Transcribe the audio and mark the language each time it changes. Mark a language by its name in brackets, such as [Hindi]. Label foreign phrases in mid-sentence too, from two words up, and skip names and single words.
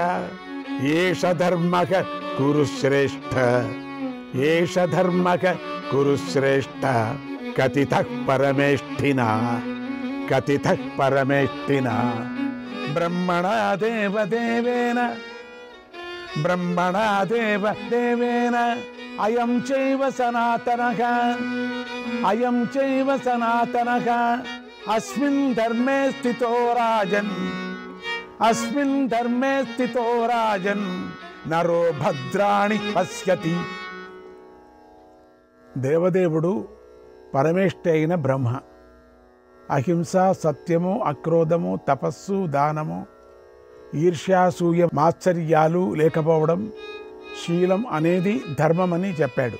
[Sanskrit] ఏష ధర్మః కురు శ్రేష్ఠ, ఏష ధర్మః కురు శ్రేష్ఠ. కథితః పరమేష్ఠినా, కథితః పరమేష్ఠినా. బ్రహ్మణా దేవదేవేన, బ్రహ్మణా దేవదేవేన, అయం చైవ సనాతనః, అయం చైవ సనాతనః. అస్మిన్ ధర్మే స్థితో రాజన్, అస్మిన్ ధర్మే స్థితో రాజన్, నరో భద్రాణి పశ్యతి. [Telugu] దేవదేవుడు పరమేష్ఠి అయిన బ్రహ్మ. అహింస, సత్యము, అక్రోధము, తపస్సు, దానము ఈర్ష్యాసూయ మాత్సర్యాలు లేకపోవడం శీలం అనేది ధర్మమని చెప్పాడు.